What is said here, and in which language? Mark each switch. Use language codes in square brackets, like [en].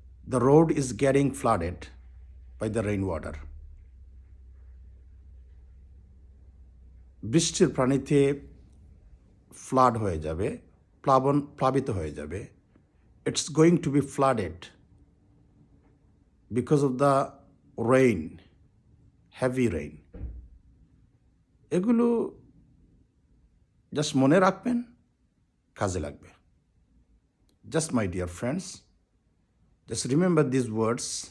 [en] The road is getting flooded by the rainwater. [bn] বৃষ্টির পানিতে flood হয়ে যাবে, প্লাবিত হয়ে যাবে। [en] It's going to be flooded because of the rain, heavy rain. [bn] এগুলো জাস্ট মনে রাখবেন, কাজে লাগবে। [en] Just my dear friends, just remember these words.